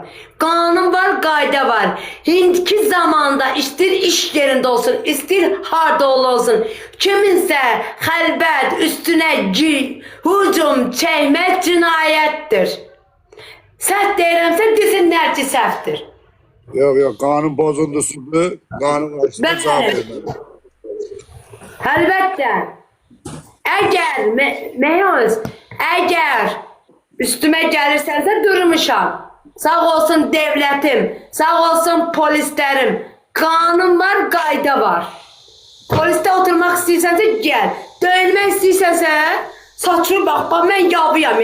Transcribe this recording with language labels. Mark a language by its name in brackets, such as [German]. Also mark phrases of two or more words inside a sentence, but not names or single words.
[Azerbaijani] Qanun var, qayda var. İndiki zamanda istir iş yerində olsun, istir harda olsun. Kiminsə xəlbət üstünə hücum çəkmək cinayətdir. Səhv deyirəmsə desinlər ki, səhvdir. [Turkish] Yok, kanun bozuntusudur, kanun karşısında cevap vermeli. [Azerbaijani] Əlbəttə. Əgər üstümə gəlirsənsə durmuşam. Sağ olsun devlətim, sağ olsun polislərim. Qanun var, qayda var. Polisdə oturmaq istəyirsənsə gəl. Döyülmək istəyirsənsə saçını bax, mən yavıyam.